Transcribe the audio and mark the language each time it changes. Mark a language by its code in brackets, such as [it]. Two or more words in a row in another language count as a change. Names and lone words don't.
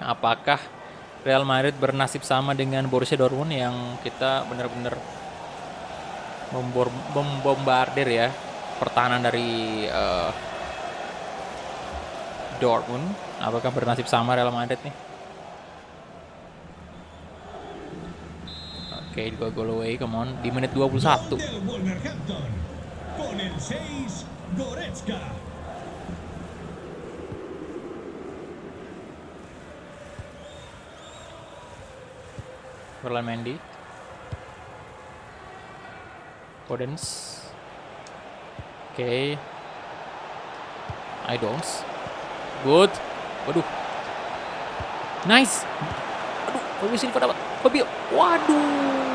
[id] Apakah Real Madrid bernasib sama dengan Borussia Dortmund yang kita benar-benar membombardir ya pertahanan dari Dortmund? Apakah bernasib sama Real Madrid nih? Oke, 2 gol away, [en] come on. [id] Di menit 21. [es] Del Wolverhampton con el 6 Goretzka. Ferland Mendy. Podence. [id] Oke. Idons. [en] Good. Waduh. Nice. [id] Aduh, Fabio Silva dapat. Fabio. Waduh.